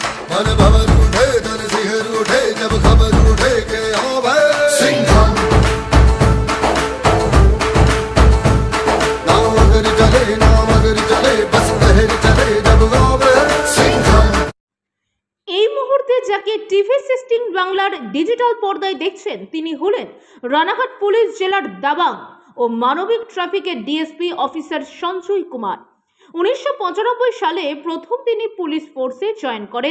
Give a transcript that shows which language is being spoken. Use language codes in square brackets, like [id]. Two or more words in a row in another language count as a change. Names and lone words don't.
[hi] मन भवर उठे धन सिहर उठे जब खबर उठे के हाँ भाई सिंघम नाम अगर चले बस लहर चले जब गावे सिंघम। [bn] এই মুহূর্তে যাকে টিভি 16 বাংলার ডিজিটাল পর্দায় দেখছেন তিনি হলেন রানাঘাট পুলিশ জেলার দাবাং ও মানবিক ট্রাফিকের ডিএসপি অফিসার সঞ্জয় কুমার। 1995 সালে প্রথম তিনি পুলিশ ফোর্সে জয়েন করেন।